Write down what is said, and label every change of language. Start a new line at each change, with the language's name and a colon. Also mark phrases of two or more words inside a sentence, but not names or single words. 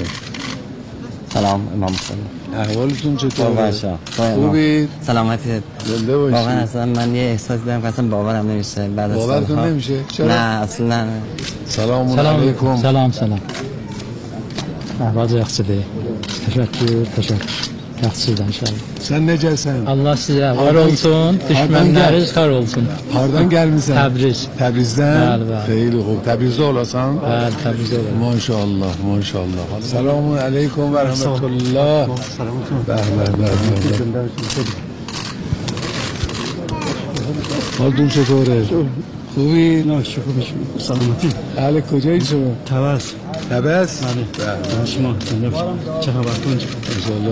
Persian: سلام امام صلی. احوالتون چطوره؟ باشه. خوبید؟ سلامتی. زنده باشید. واقعا اصلا من یه احساس دارم که اصلا باورم نمیشه بعد از باورتون نمیشه؟ چرا؟ نه اصلا. سلام علیکم.
Azerbaijani: Salam. Əhval yaxşıdır. Teşekkür. Yaxşıdır inşallah. Sen necəsən? Allah sizə var olsun, düşmənləriniz xar olsun. Hardan gəlmisən? Təbriz. Təbrizdən? Bəli. Xeyli xoş. Təbrizdə olasan? Bəli, Təbrizdə olarım. Maşallah. Selamun aleyküm və rəhmətullah.
Persian: حالتون چطوره؟ خوبی؟ نه شکر بشیم. سلامتی. اهل کجایی شما؟ تبس. تبس؟ بله. شما چه خبرتون؟ انشالله